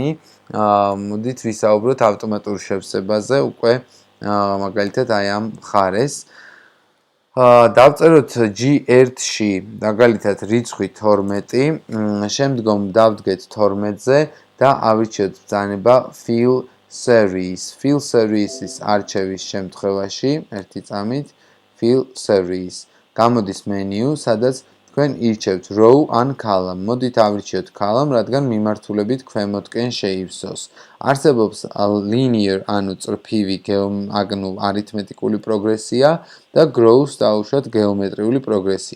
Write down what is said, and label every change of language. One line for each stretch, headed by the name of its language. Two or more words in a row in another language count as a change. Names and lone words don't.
Georgian: მოდით ვისაუბროთ ავტომატურ შევსებაზე უკვე მაგალითად აი ამ მხარეს. დავწეროთ G1-ში მაგალითად რიცხვი 12, შემდგომ დავდგეთ 12-ზე და ავირჩიოთ ბრძანება
English: fill series. Fill series-
Georgian: ის არჩევის შემთხვევაში, ერთი წამით,
English: fill series.
Georgian: გამოდის მენიუ, სადაც თქვენ ირჩევთ row ან column. მოდით ავირჩიოთ column, რადგან მიმართულებით ქვემოთკენ შეივსოს. არსებობს linear, ანუ წრფივი არითმეტიკული პროგრესია და grows დაუშვათ გეომეტრიული პროგრესია.